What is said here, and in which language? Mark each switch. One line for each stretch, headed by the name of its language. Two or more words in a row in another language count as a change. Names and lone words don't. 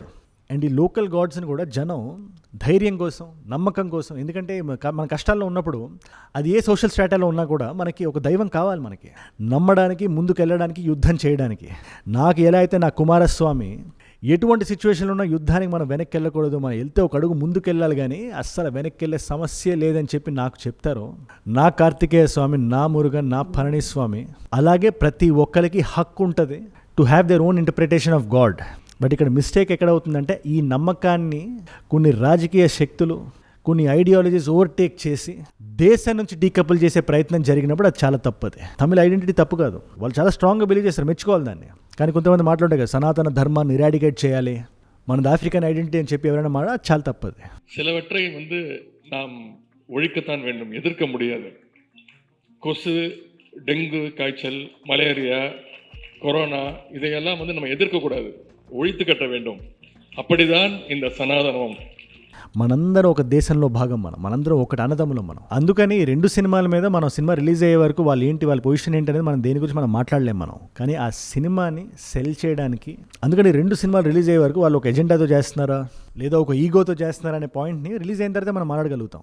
Telugu: అండ్ ఈ
English: local gods
Telugu: కూడా జనం ధైర్యం కోసం, నమ్మకం కోసం, ఎందుకంటే మన కష్టాల్లో ఉన్నప్పుడు అది ఏ
English: social strata
Telugu: ఉన్నా కూడా మనకి ఒక దైవం కావాలి, మనకి నమ్మడానికి, ముందుకు వెళ్ళడానికి, యుద్ధం చేయడానికి. నాకు ఎలా అయితే నా కుమారస్వామి ఎటువంటి సిచ్యువేషన్లో ఉన్న యుద్ధానికి మనం వెనక్కి వెళ్ళకూడదు, మనం వెళ్తే ఒక అడుగు ముందుకు వెళ్ళాలి కానీ అస్సలు వెనక్కి వెళ్ళే సమస్య లేదని చెప్పి నాకు చెప్తారు నా కార్తికేయ స్వామి, నా మురుగన్, నా పళనిస్వామి, అలాగే ప్రతి ఒక్కరికి హక్కు ఉంటుంది
English: to have their own interpretation of God.
Telugu: బట్ ఇక్కడ మిస్టేక్ ఎక్కడ అవుతుందంటే, ఈ నమ్మకాన్ని కొన్ని రాజకీయ శక్తులు, కొన్ని ఐడియాలజీస్ ఓవర్టేక్ చేసి దేశం నుంచి డీకపుల్ చేసే ప్రయత్నం జరిగినప్పుడు అది చాలా తప్పది. తమిళ ఐడెంటిటీ తప్పు కాదు, వాళ్ళు చాలా
English: strongly believe
Telugu: చేస్తారు, మెచ్చుకోవాలి దాన్ని. కానీ కొంతమంది మాట్లాడారు కదా, సనాతన ధర్మాన్ని ఇరాడికేట్ చేయాలి, మనది
English: African identity
Telugu: అని చెప్పి ఎవరైనా అది చాలా తప్పది.
Tamil: சிலவற்றை நாம் ஒழிக்கத்தான் வேண்டும், எதிர்க்க முடியாது. கொசு, டெங்கு காய்ச்சல், மலேரியா, கொரோனா, இதையெல்லாம் நம்ம எதிர்க்கக்கூடாது, ஒழித்து கட்ட வேண்டும். அப்படிதான் இந்த சனாதனம்.
Telugu: మనందరం ఒక దేశంలో భాగం, మనందరం ఒకటి అన్నదమ్ములం మనం. అందుకని ఈ రెండు సినిమాల మీద మనం సినిమా రిలీజ్ అయ్యే వరకు వాళ్ళు ఏంటి, వాళ్ళ పొజిషన్ ఏంటి అనేది మనం దేని గురించి మనం మాట్లాడలేం మనం. కానీ ఆ సినిమాని సెల్ చేయడానికి, అందుకని రెండు సినిమాలు రిలీజ్ అయ్యే వరకు వాళ్ళు ఒక ఎజెండాతో చేస్తున్నారా లేదా ఒక ఈగోతో చేస్తున్నారా అనే పాయింట్ని రిలీజ్ అయిన తర్వాత మనం మాట్లాడగలుగుతాం.